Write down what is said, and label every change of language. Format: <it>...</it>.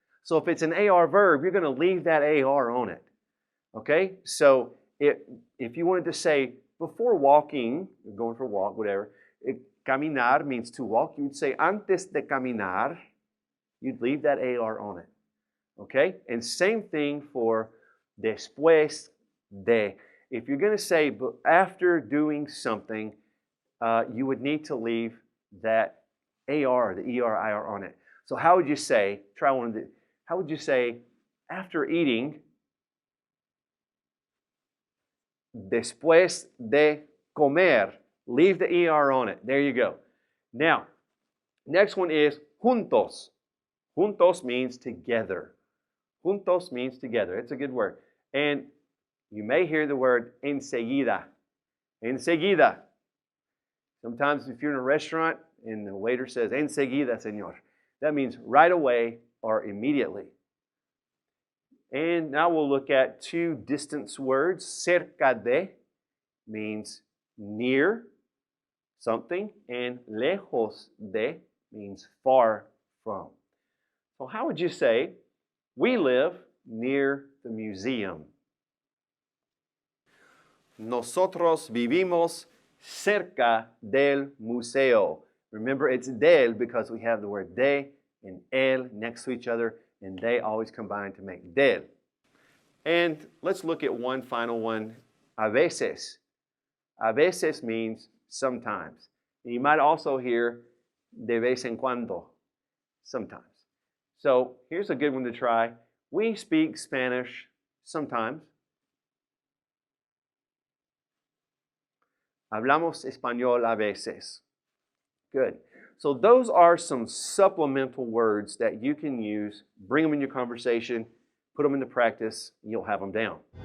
<en>So if it's an AR verb, you're going to leave that AR on it. Okay? So if you wanted to say before walking, going for a walk, whatever, caminar means to walk. You'd say</en> <es>antes de caminar.</es> <en>You'd leave that AR on it. Okay? And same thing for después de. If you're going to say after doing something, you would need to leave that AR, the ER, IR on it. So how would you say, try one of the, how would you say after eating,</en> <es>después de comer,</es> <en>leave the ER on it. There you go. Now, next one is juntos. Juntos means together. Juntos means together. It's a good word. And you may hear the word enseguida. Enseguida. Sometimes if you're in a restaurant and the waiter says,</en> <es>enseguida, señor,</es> <en>that means right away or immediately. And now we'll look at two distance words.</en> <es>Cerca de</es> <en>means near something, and</en> <es>lejos de</es> <en>means far from. So how would you say, we live near the museum?</en> <es>Nosotros vivimos cerca del museo.</es> <en>Remember, it's del because we have the word de and el next to each other, and they always combine to make del. And let's look at one final one, a veces.</en> <es>A veces</es> <en>means sometimes. And you might also hear</en> <es>de vez en cuando,</es> <en>sometimes. So here's a good one to try. We speak Spanish sometimes.</en> <es>Hablamos español a veces.</es> <en>Good. So those are some supplemental words that you can use. Bring them in your conversation, put them into practice, and you'll have them down.</en>